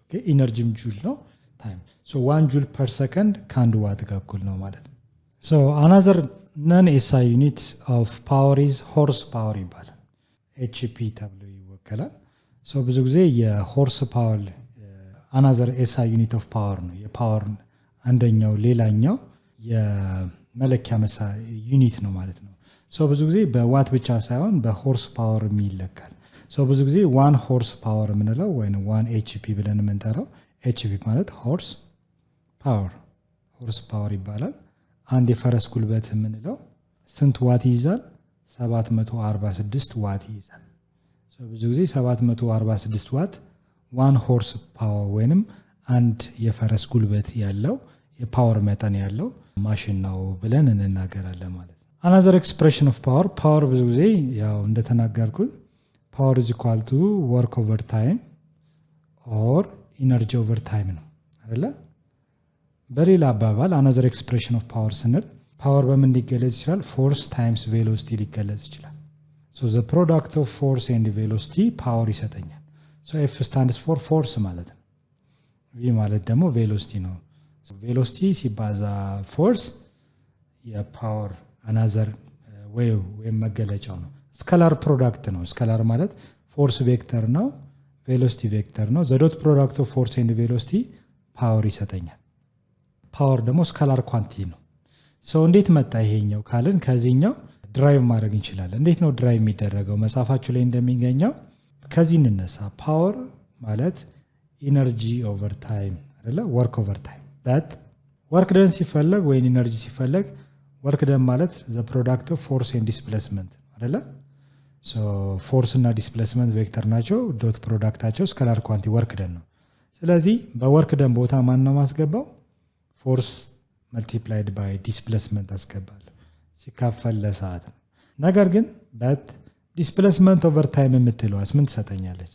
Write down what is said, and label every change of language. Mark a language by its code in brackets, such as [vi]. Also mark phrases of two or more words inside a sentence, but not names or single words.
[am] ኦኬ ኢነርጂም ጁል ነው ታይም so 1 ጁል [en] per second [am] ከአንድ ዋት ጋር እኩል ነው ማለት ነው so [en] another non SI unit of power is horse power [am] ይባላል HP ተብሎ ይወከላል so ብዙ ጊዜ የሆርስ ፓወር [en] another SI unit of power [am] ነው የፓወር አንደኛው ሌላኛው የመለኪያ ዩኒት ነው ማለት ነው so ብዙ ጊዜ በዋት ብቻ ሳይሆን በሆርስ ፓወር ይለካል so ብዙ ጊዜ 1 [en] horse power [am] የምንለው ወይ 1 HP ብለን የምንጠራው HP ማለት ሆርስ ፓወር ይባላል። አንድ የፈረስ ጉልበት የምንለው ስንት ዋት ይይዛል 746 ዋት ይይዛል so ብዙ ጊዜ 746 ዋት 1 [en] horse power [am] ወይንም አንድ የፈረስ ጉልበት ያለው የፓወር መጠን ያለው ማሽን ነው ብለን እንናገራለን ማለት ነው። [en] another expression of power [am] ብዙ ጊዜ ያው እንደተናገርኩት [en] power is equal to work over time or energy over time [am] ነው አይደለ? በሌላ አባባል [en] another expression of power [am] ስንል ፓወር በምን ሊገለጽ ይችላል [en] force times velocity [am] ሊገለጽ ይችላል so [en] the product of force and velocity power [am] ይሰጠኛል so [en] F stands for force [am] ማለት ነው V ማለት ደግሞ velocity ነው so velocity ሲባዛ force የፓወር [en] another way [am] ወይም መገለጫው ነው [en] scalar product [am] ነው ስካላር ማለት [en] force vector [am] ነው [en] velocity vector [am] ነው [en] the dot product of force and velocity power [am] ይሰጠኛል ፓወር ደግሞ [en] scalar quantity [am] ነው so እንዴት መጣ ይሄኛው ካልን ከዚህኛው ድራይቭ ማድረግ እንችላለን እንዴት ነው ድራይቭ የሚደረገው መጻፋችሁ ላይ እንደሚገኘው ከዚህ እንነሳ ፓወር ማለት [en] energy over time [am] አይደለ [en] work over time but work done [am] ሲፈለግ ወይ ኢነርጂ ሲፈለግ [en] work done [am] ማለት [en] the product of force and displacement [am] አይደለ ፎርስ እና [en] displacement vector [am] ናቸው። ዶት ፕሮዳክታቸው [en] scalar quantity work done [am] ነው። ስለዚህ በወርክ ደን ቦታ ማን ነው ማስገባው? [en] force multiplied by displacement [am] አስገባለሁ ሲካፈል ለሰዓት ነው። ነገር ግን [en] displacement over time [am] የምትለዋስ ምን ትሰጠኛለች?